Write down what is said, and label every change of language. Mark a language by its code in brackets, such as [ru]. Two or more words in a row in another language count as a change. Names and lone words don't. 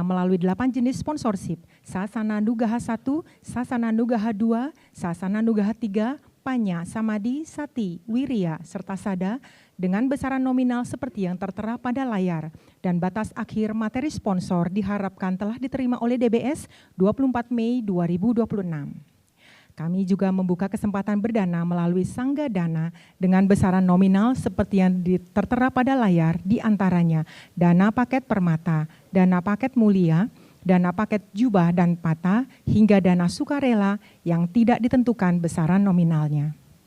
[id] melalui 8 jenis sponsorship, Sasana Nugaha 1, Sasana Nugaha 2, Sasana Nugaha 3, Panya, Samadi, Sati, Wirya, serta Sada dengan besaran nominal seperti yang tertera pada layar. Dan batas akhir materi sponsor diharapkan telah diterima oleh DBS 24 Mei 2026. Kami juga membuka kesempatan berdana melalui Sangga Dana dengan besaran nominal seperti yang tertera pada layar, di antaranya dana paket permata, dana paket mulia, dana paket jubah dan pata, hingga dana sukarela yang tidak ditentukan besaran nominalnya.